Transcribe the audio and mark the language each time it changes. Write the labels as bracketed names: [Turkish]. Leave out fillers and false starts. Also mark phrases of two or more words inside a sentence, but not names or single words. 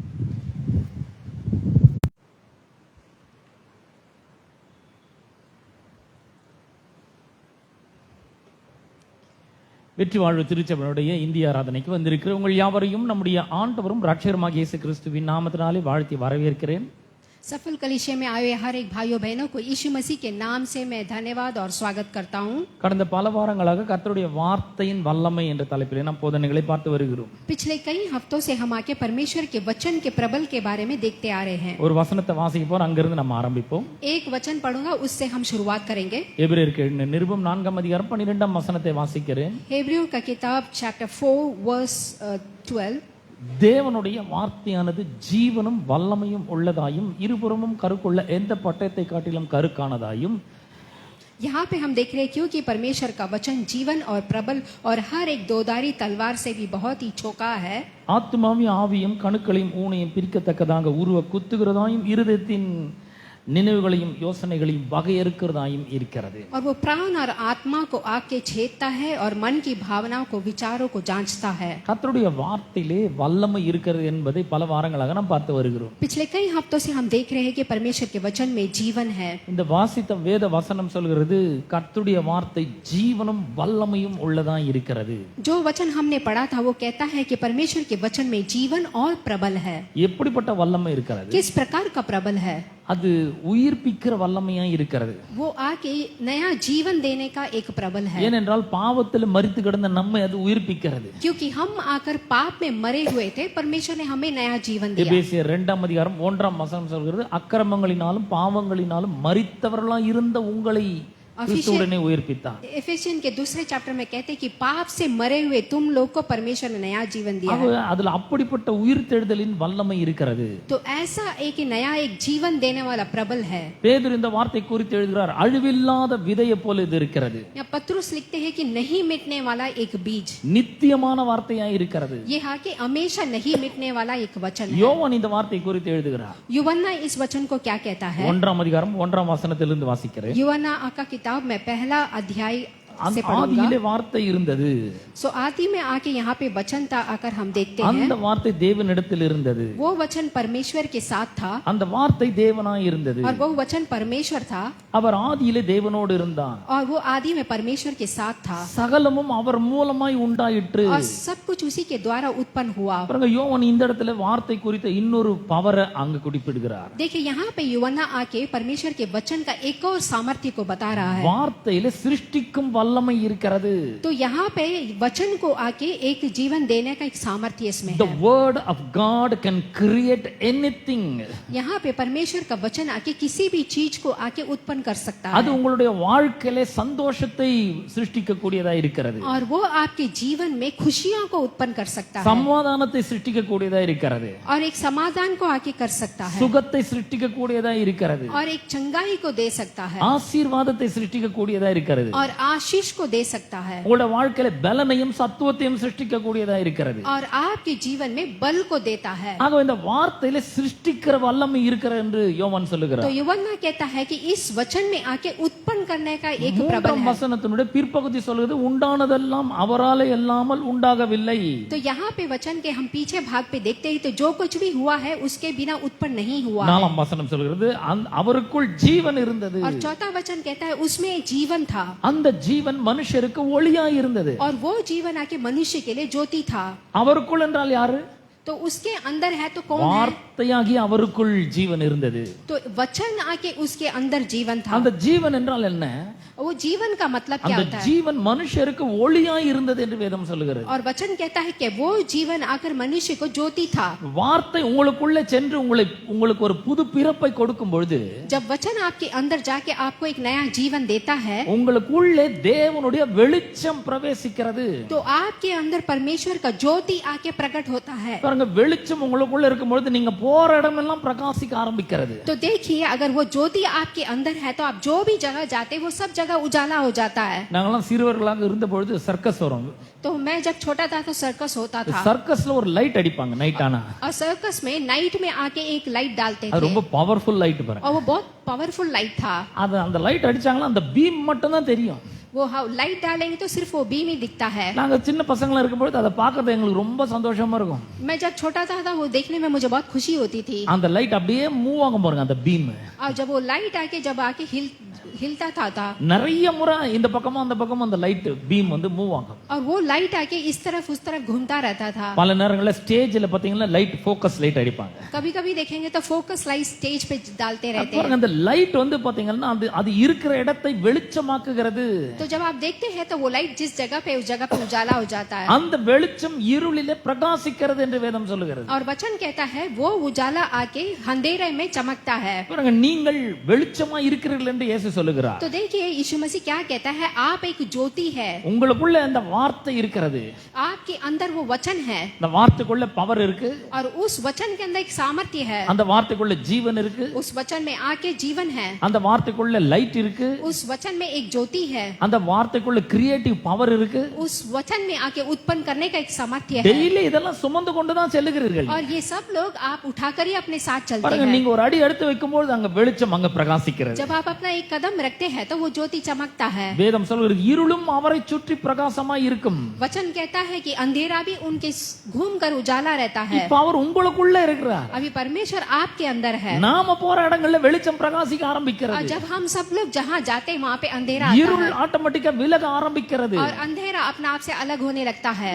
[Tamil] வெற்றி வாழ்வு திருச்சபையுடைய இந்திய ஆராதனைக்கு வந்திருக்கிற உங்கள் யாவரையும் நம்முடைய ஆண்டவரும் ரட்சகருமாகிய இயேசு கிறிஸ்துவின் நாமத்தினாலே வாழ்த்தி வரவேற்கிறேன். [Hindi] सफल कलीसिया में आए हर एक भाइयों बहनों को यीशु मसीह के नाम से मैं धन्यवाद और स्वागत करता हूं. [Tamil] கடந்த பல வாரங்களாக கர்த்தருடைய வார்த்தையின் வல்லமை என்ற தலைப்பிலே நாம் போதனைகளை பார்த்து வருகிறோம். [Hindi] पिछले कई हफ्तों से हम आके परमेश्वर के वचन के प्रबल के बारे में देखते आ रहे हैं. [Tamil] ஒரு வசனத்தை வாசிக்க போறோம், அங்கிருந்து நம்ம ஆரம்பிப்போம். [Hindi] एक वचन पढ़ूंगा, उससे हम शुरुआत करेंगे. [Tamil] எபிரேயருக்கு எழுதின நிருபம் 4ஆம் அதிகாரம் 12ஆம் வசனத்தை வாசிக்கிறேன். [Hindi] हेब्रियों का किताब चैप्टर 4 वर्स 12. [Tamil] தேவனுடைய வார்த்தையானது ஜீவனும் வல்லமையும் உள்ளதாயும் இருபுறமும் கருக்குள்ள எந்த பட்டயத்தை காட்டிலும் கருக்கானதாயும். [Hindi] यहाँ पे हम देख रहे हैं क्योंकि परमेश्वर का वचन जीवन और प्रबल और हर एक दोधारी तलवार से भी बहुत ही चौका है. [Tamil] ஆத்துமாவையும் ஆவியும் கணுக்களையும் ஊனையும் பிரிக்கத்தக்கதாக உருவ குத்துகிறதாயும் இருதயத்தின் நினைவுகளையும் யோசனைகளையும் வகையறுக்கிறதாயும் இருக்கிறது. [Hindi] और वो प्राण और आत्मा को आके छेदता है और मन की भावनाओं को विचारों को जांचता है. [Tamil] கர்த்தருடைய வார்த்தையிலே வல்லமை இருக்கிறது என்பதை பல வாரங்களாக நாம் பார்த்து வருகிறோம். [Hindi] पिछले कई हफ्तों से हम देख रहे हैं कि परमेश्वर के वचन में जीवन है. [Tamil] இந்த வாசித்த வேத வசனம் சொல்கிறது கர்த்தருடைய வார்த்தை ஜீவனும் வல்லமையும் உள்ளதா இருக்கிறது. [Hindi] जो वचन हमने पढ़ा था वो कहता है कि परमेश्वर के वचन में जीवन और प्रबल है. [Tamil] எப்படிப்பட்ட வல்லமை இருக்கிறது? [Hindi] किस प्रकार का प्रबल है? [Tamil] அது உயிர்ப்பிக்கிற வல்லமையா இருக்கிறது. [Hindi] वो आके नया जीवन देने का एक प्रबल है. [Tamil] ஏனென்றால் பாவத்தில் மரித்து கிடந்த நம்மை அது உயிர்ப்பிக்கிறது. [Hindi] क्योंकि हम आकर पाप में मरे हुए थे, परमेश्वर ने हमें नया जीवन दिया. [Tamil] எபேசியர் 2ஆம் அதிகாரம் 1ஆம் வசனம் சொல்கிறது அக்கிரமங்களினாலும் பாவங்களினாலும் மரித்தவர்களாய் இருந்த உங்களை கிறிஸ்துவுடனே உயிர்ப்பித்தார். [Hindi] एफेसियन के दूसरे चैप्टर में कहते हैं कि पाप से मरे हुए तुम लोग को परमेश्वर ने नया जीवन दिया है. [Tamil] அதுல அப்படிப்பட்ட உயிர்த்தெழுதலின் வல்லமை இருக்கிறது. [Hindi] तो ऐसा एक नया एक जीवन देने वाला प्रबल है. [Tamil] பேதுரு இந்த வார்த்தை குறித்து எழுதுகிறார், அழிவில்லாத விதையை போல இது இருக்கிறது. [Hindi] या पत्रुस लिखते हैं कि नहीं मिटने वाला एक बीज, [Tamil] நித்தியமான வார்த்தையா இருக்கிறது. [Hindi] ये है कि हमेशा नहीं मिटने वाला एक वचन है. [Tamil] யோவான் இந்த வார்த்தை குறித்து எழுதுகிறார். [Hindi] यूहन्ना इस वचन को क्या कहता है? [Tamil] 1ஆம் அதிகாரம் 1ஆம் வசனத்திலிருந்து வாசிக்கிறேன். [Hindi] यूहन्ना का किताब में पहला अध्याय से [Tamil] ஆதியிலே வார்த்தை இருந்தது. [Hindi] सो आदि में आके यहाँ पे वचन था, आकर हम देखते हैं [Tamil] அந்த வார்த்தை தேவனிடத்தில் இருந்தது. [Hindi] वो वचन परमेश्वर के साथ था [Tamil] அந்த வார்த்தை தேவனாய் இருந்தது. [Hindi] और वो वचन परमेश्वर था [Tamil] அவர் ஆதியிலே தேவனோடு இருந்தார். [Hindi] और वो आदि में परमेश्वर के साथ था [Tamil] சகலமும் அவர் மூலமாய் உண்டாயிற்று. [Hindi] और सब कुछ उसी के द्वारा उत्पन्न हुआ. [Tamil] பாருங்க, யோவான் இந்த இடத்துல வார்த்தை குறித்த இன்னொரு பவரை அங்க குறிப்பிடுகிறார். [Hindi] देखिए यहाँ पे यूहन्ना आके परमेश्वर के वचन का एक और सामर्थ्य को बता रहा है. [Tamil] வார்த்தையில சிருஷ்டிக்கும் வல்லமை இருக்கிறது. [Hindi] तो यहाँ पे वचन को आके एक जीवन देने का एक सामर्थ्य इसमें [English] The [Hindi] है. [English] word of God can create anything. [Hindi] यहाँ पे परमेश्वर का वचन आके किसी भी चीज को आके उत्पन्न कर सकता [Tamil] அது [Hindi] है [Tamil] உங்களுடைய வாழ்க்கையில சந்தோஷத்தை சிருஷ்டிக்க கூடியதா இருக்கிறது. [Hindi] और वो आपके जीवन में खुशियों को उत्पन्न कर सकता है [Tamil] சமாதானத்தை சிருஷ்டிக்க கூடியதா இருக்கிறது. [Hindi] और एक समाधान को आके कर सकता है [Tamil] சுகத்தை சிருஷ்டிக்க கூடியதா இருக்கிறது. [Hindi] और एक चंगाई को दे सकता है [Tamil] ஆசீர்வாதத்தை சிருஷ்டிக்க கூடியதா இருக்கிறது. [Hindi] और आशीष को दे सकता है [Tamil] உங்களுடைய வாழ்க்கையில பலனையும் சத்துவத்தையும் சிருஷ்டிக்க கூடியதா இருக்கிறது. [Hindi] और आपके जीवन में बल को देता है. [Tamil] ஆக இந்த வார்த்தையில சிருஷ்டிக்கிற வல்லமை இருக்கிறது என்று யோவான் [Hindi] तो [Tamil] சொல்லுகிறார். [Hindi] यूहन्ना कहता है कि इस वचन में आके उत्पन्न करने का एक प्रबल [Tamil] 3ஆம் [Hindi] है. [Tamil] வசனத்தினுடைய பிற்பகுதி சொல்கிறது உண்டானதெல்லாம் அவராலே அல்லாமல் உண்டாகவில்லை. [Hindi] तो यहाँ पे वचन के हम पीछे भाग पे देखते हैं, तो जो कुछ भी हुआ है उसके बिना उत्पन्न नहीं हुआ है. [Tamil] 4ஆம் வசனம் சொல்கிறது அவருக்குள் ஜீவன் இருந்தது. [Hindi] और चौथा वचन कहता है उसमें जीवन था [Tamil] அந்த ஜீவன் மனுஷருக்கு ஒளியாய் இருந்தது. [Hindi] और वो जीवन आके मनुष्य के लिए ज्योति था. [Tamil] அவருக்குள் என்றால் யாரு? [Hindi] तो उसके अंदर है तो कौन है? [Tamil] வார்த்தையாகி அவருக்குள் ஜீவன் இருந்தது. [Hindi] तो वचन आके उसके अंदर जीवन था. [Tamil] அந்த ஜீவன் என்றால் என்ன? [Hindi] वो जीवन का मतलब क्या [Tamil] அந்த [Hindi] होता है? [Tamil] ஜீவன் மனுஷருக்கு ஒளியாய் இருந்தது என்று வேதம் சொல்லுகிறது. [Hindi] और वचन कहता है कि वो जीवन आकर मनुष्य को ज्योति था. [Tamil] வார்த்தை உங்களுக்குள்ளே சென்று உங்களுக்கு ஒரு புது பிறப்பை கொடுக்கும் பொழுது, [Hindi] जब वचन आपके अंदर जाके आपको एक नया जीवन देता है, [Tamil] உங்களுக்குள்ளே தேவனுடைய வெளிச்சம் பிரவேசிக்கிறது. [Hindi] तो आपके अंदर परमेश्वर का ज्योति आके प्रकट होता है. [Tamil] பாருங்க, வெளிச்சம் உங்களுக்குள்ள இருக்கும் பொழுது நீங்க போற இடமெல்லாம் பிரகாசிக்க ஆரம்பிக்கிறது. [Hindi] तो देखिए अगर वो ज्योति आपके अंदर है तो आप जो भी जगह जाते वो सब जगह उजाला हो जाता है. [Tamil] நாங்கெல்லாம் சிறுவர்களாக இருந்த பொழுது சர்க்கஸ் வரும். [Hindi] तो मैं जब छोटा था तो सर्कस होता था [Tamil] சர்க்கஸ்ல ஒரு லைட் அடிப்பாங்க நைட் ஆனா. [Hindi] और सर्कस में नाइट में आके एक लाइट डालते [Tamil] அது [Hindi] थे [Tamil] ரொம்ப [English] powerful light [Tamil] பாருங்க. [Hindi] और वो बहुत [English] powerful light [Hindi] था. [Tamil] அது அந்த லைட் அடிச்சாங்களா அந்த பீம் மட்டும் தான் தெரியும். [Hindi] वो लाइट डालेंगे तो सिर्फ वो बीम ही दिखता है। [Tamil] நாங்க சின்ன பசங்களா இருக்கும்போது அதை பார்க்கறது எங்களுக்கு ரொம்ப சந்தோஷமா இருக்கும். [Hindi] मैं जब छोटा था वो देखने में मुझे बहुत खुशी होती थी। [Tamil] அந்த லைட் அப்படியே மூவ் ஆகும் பாருங்க அந்த பீம். [Hindi] और जब वो लाइट आके हिलता था [Tamil] நிறைய முறை இந்த பக்கமும் அந்த பக்கமும் அந்த [English] light beam [Tamil] வந்து மூவ் ஆகும். [Hindi] और वो लाइट आके इस तरफ उस तरफ घूमता रहता था। [Tamil] பல நேரங்களில் ஸ்டேஜ்ல பாத்தீங்கன்னா [English] light focus light [Tamil] அடிப்பாங்க. [Hindi] कभी-कभी देखेंगे तो [English] focus light stage [Hindi] पे डालते रहते हैं। [Tamil] அந்த லைட் வந்து பாத்தீங்கன்னா அது இருக்கிற இடத்தை வெளிச்சமாக்குகிறது. [Hindi] तो जब आप देखते हैं तो वो लाइट जिस जगह पे उस जगह पे उजाला हो जाता है। [Tamil] அந்த வெளிச்சம் இருளிலே பிரகாசிக்கிறது என்று வேதம் சொல்லுகிறது. [Hindi] और वचन कहता है वो उजाला आके अंधेरे में चमकता है। [Tamil] பாருங்க நீங்கள் வெளிச்சமா இருக்கிறீர்கள் என்று இயேசு சொல்லுகிறார். [Hindi] तो देखिए यीशु मसीह क्या कहता है, आप एक ज्योति है। [Tamil] உங்களுக்குள்ள அந்த வார்த்தை இருக்கிறது. [Hindi] आपके अंदर वो वचन है। [Tamil] அந்த வார்த்தைக்குள்ள பவர் இருக்கு. [Hindi] और उस वचन के अंदर एक सामर्थ्य है। [Tamil] அந்த வார்த்தைக்குள்ள ஜீவன் இருக்கு. [Hindi] उस वचन में आके जीवन है। [Tamil] அந்த வார்த்தைக்குள்ள லைட் இருக்கு. [Hindi] उस वचन में एक ज्योति है। [Tamil] அந்த வார்த்தைக்குள்ள [English] creative power [Tamil] இருக்கு. [Hindi] उस वचन में आके उत्पन्न करने का एक सामर्थ्य है। [Tamil] டெய்லி இதெல்லாம் சுமந்து கொண்டு தான் செல்லுகிறீர்கள். [Hindi] और ये सब लोग आप उठाकर ही अपने साथ चलते [Tamil] பாருங்க [Hindi] हैं। [Tamil] நீங்க ஒரு அடி எடுத்து வைக்கும்போது அங்க வெளிச்சம் அங்க பிரகாசிக்கிறது. [Hindi] जब आप अपना एक कदम रखते हैं तो वो ज्योति चमकता है। [Tamil] வேதம் சொல்கிறது இருளும் அவரை சுற்றி பிரகாசமாய் இருக்கும். [Hindi] वचन कहता है कि अंधेरा भी उनके घूमकर उजाला रहता है। [Tamil] இப்ப அவர் உங்களுக்குள்ள இருக்கிறார். [Hindi] अभी परमेश्वर आपके अंदर है। [Tamil] நாம போற இடங்கள்ல வெளிச்சம் பிரகாசிக்க [Hindi] और [Tamil] ஆரம்பிக்கிறது. [Hindi] जब हम सब लोग जहाँ जाते हैं वहाँ पे अंधेरा आता [Tamil] இருள் [Hindi] है [Tamil] ஆட்டோமேட்டிக்கா விலக ஆரம்பிக்கிறது. [Hindi] और अंधेरा अपने आप से अलग होने लगता है।